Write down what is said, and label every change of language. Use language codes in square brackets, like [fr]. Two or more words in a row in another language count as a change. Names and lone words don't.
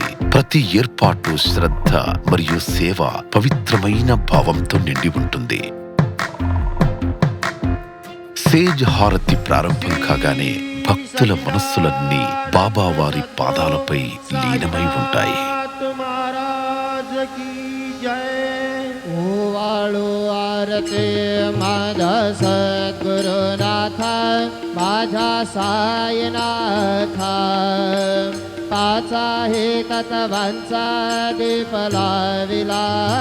[te] ప్రతి ఏర్పాటు శ్రద్ధ మరియు సేవ పవిత్రమైన భావంతో నిండి ఉంటుంది. సేజ్ హారతి ప్రారంభం కాగానే భక్తుల మనస్సులన్నీ బాబా వారి పాదాలపై లీనమై ఉంటాయి. [mr] माझा सद्गुरुनाथ, माझा साईनाथ, पाचा हे तत्वांचा दीप